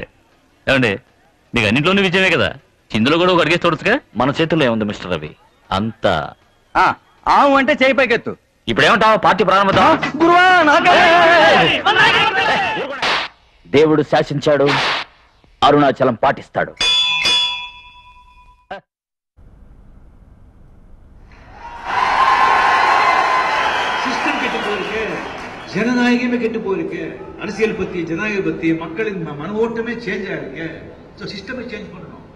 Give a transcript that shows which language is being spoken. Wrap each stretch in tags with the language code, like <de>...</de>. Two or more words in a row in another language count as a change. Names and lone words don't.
<te>ఏమండి, మీకు అన్నింటిలోనే విజయమే కదా, ఇందులో కూడా ఒక అడిగేసి చూడొచ్చుగా. మన చేతుల్లో ఏముంది మిస్టర్ రవి? అంతా ఆవు అంటే చేయి పైకెత్తు. ఇప్పుడేమంటావు? పార్టీ ప్రారంభం. దేవుడు శాసించాడు, అరుణాచలం పాటిస్తాడు.</te> <ta>சிஸ்டம் கெட்டு போயிருக்கு, ஜனநாயகமே கெட்டு போயிருக்கு, அரசியல் பத்தி, ஜனநாயக பத்தி மக்களின் மன ஓட்டமே சேஞ்ச் ஆயிருக்கு.</ta> <en>system change</en> <ta>பண்ணணும்.</ta>